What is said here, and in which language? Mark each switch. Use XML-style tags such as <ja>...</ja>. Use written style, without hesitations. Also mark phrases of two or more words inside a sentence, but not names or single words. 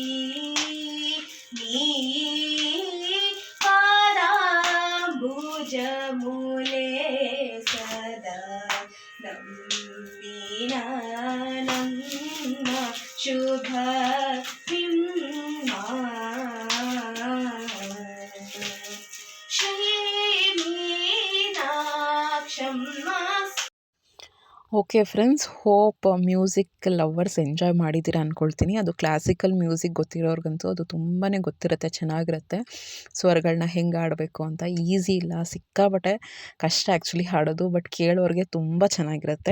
<te>నీ పాదాంబుజ మూలే సదా నమ్మిన నమ్మ శుభ శ్రీ మీనాక్షం</te> <en>okay friends, hope music lovers enjoy</en> <kn>ಮಾಡಿದ್ದೀರಾ ಅಂದ್ಕೊಳ್ತೀನಿ. ಅದು</kn> <en>classical music</en> <kn>ಗೊತ್ತಿರೋರ್ಗಂತೂ ಅದು ತುಂಬಾ ಗೊತ್ತಿರುತ್ತೆ, ಚೆನ್ನಾಗಿರುತ್ತೆ. ಸ್ವರಗಳನ್ನ ಹೆಂಗೆ ಆಡಬೇಕು ಅಂತ ಈಸಿ ಇಲ್ಲ, ಸಿಕ್ಕಾಬಟ್ಟೆ ಕಷ್ಟ ಆ್ಯಕ್ಚುಲಿ ಹಾಡೋದು, ಬಟ್ ಕೇಳೋರಿಗೆ ತುಂಬ ಚೆನ್ನಾಗಿರುತ್ತೆ.</kn>